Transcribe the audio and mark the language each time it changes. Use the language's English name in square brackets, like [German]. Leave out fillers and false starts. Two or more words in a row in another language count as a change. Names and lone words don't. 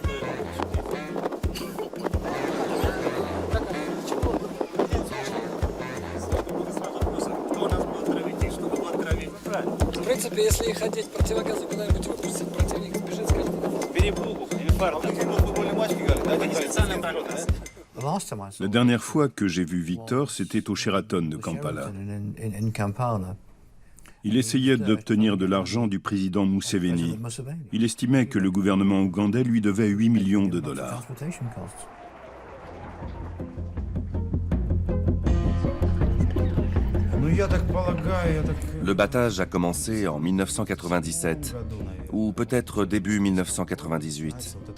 [Russian] Кто нас будет травить и что будет травить? В принципе, если их одеть противогазы куда-нибудь выпустить, противник сбежит, скажет. Перепугу, инфаркт. Футбольные матчи играли, да? Это специальная практика. [French] La dernière fois que j'ai vu Victor, c'était au Sheraton de Kampala. Il essayait d'obtenir de l'argent du président Museveni. Il estimait que le gouvernement ougandais lui devait 8 millions de dollars. Le battage a commencé en 1997, ou peut-être début 1998.